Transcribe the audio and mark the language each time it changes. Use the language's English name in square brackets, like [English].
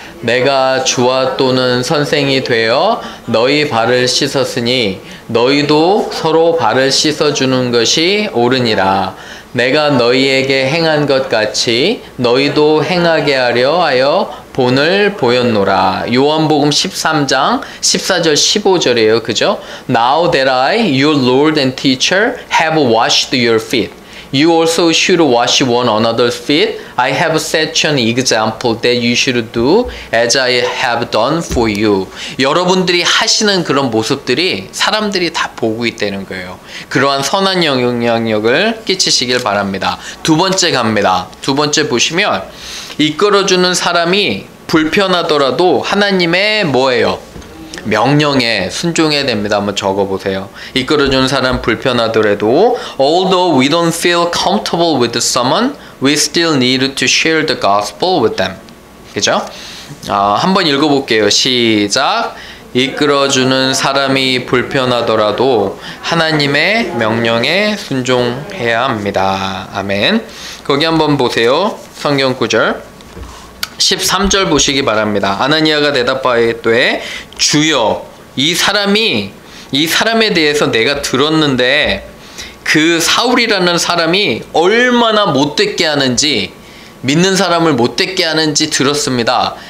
[Korean] 내가 주와 또는 선생이 되어 너희 발을 씻었으니 너희도 서로 발을 씻어주는 것이 옳으니라. 내가 너희에게 행한 것 같이 너희도 행하게 하려 하여 본을 보였노라. 요한복음 13장 14절 15절이에요. 그죠? [English] Now that I, your Lord and teacher, have washed your feet, you also should wash one another's feet. I have set you an example that you should do as I have done for you. [Korean] 여러분들이 하시는 그런 모습들이 사람들이 다 보고 있다는 거예요. 그러한 선한 영향력을 끼치시길 바랍니다. 두 번째 갑니다. 두 번째 보시면 이끌어주는 사람이 불편하더라도 하나님의 뭐예요? 명령에 순종해야 됩니다. 한번 적어보세요. 이끌어주는 사람 불편하더라도 [English] although we don't feel comfortable with someone, we still need to share the gospel with them. [Korean] 그죠? 한번 읽어볼게요. 시작. 이끌어주는 사람이 불편하더라도 하나님의 명령에 순종해야 합니다. 아멘. 거기 한번 보세요. 성경 구절 13절 보시기 바랍니다. 아나니아가 대답하였되 주여, 이 사람에 대해서 내가 들었는데 그 사울이라는 사람이 얼마나 못됐게 하는지, 믿는 사람을 못됐게 하는지 들었습니다.